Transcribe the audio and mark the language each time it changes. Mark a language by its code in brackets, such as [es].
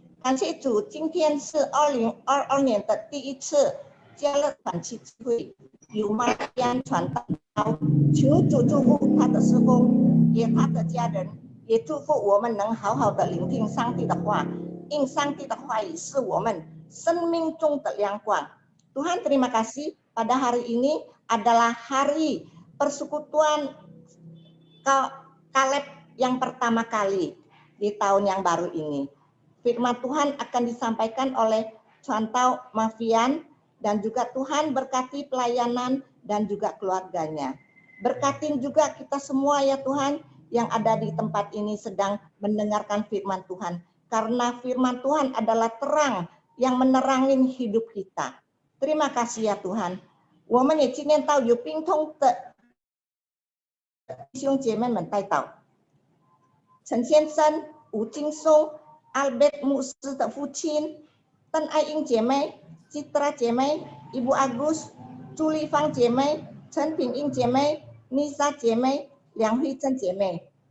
[zh] 感谢主，今天是2022年的第一次加勒团契聚会，由玛丽安传道，求主祝福他的事工，也他的家人，也祝福我们能好好的聆听上帝的话，因上帝的话语是我们生命中的亮光。 [id] Tuhan terima kasih, pada hari ini adalah hari persekutuan Kaleb yang pertama kali di tahun yang baru ini. Firman Tuhan akan disampaikan oleh Chantau Mafian dan juga Tuhan berkati pelayanan dan juga keluarganya. Berkatin juga kita semua ya Tuhan yang ada di tempat ini sedang mendengarkan firman Tuhan. Karena firman Tuhan adalah terang yang menerangin hidup kita. Terima kasih ya Tuhan. [zh] 我们也今天到有病痛的弟兄姐妹们带到。陈先生、吴金松、Albert 牧师的父亲、邓爱英姐妹、Citra 姐妹、Ibu Agus、朱丽芳姐妹、陈品英姐妹、Nisa 姐妹、梁慧珍姐妹。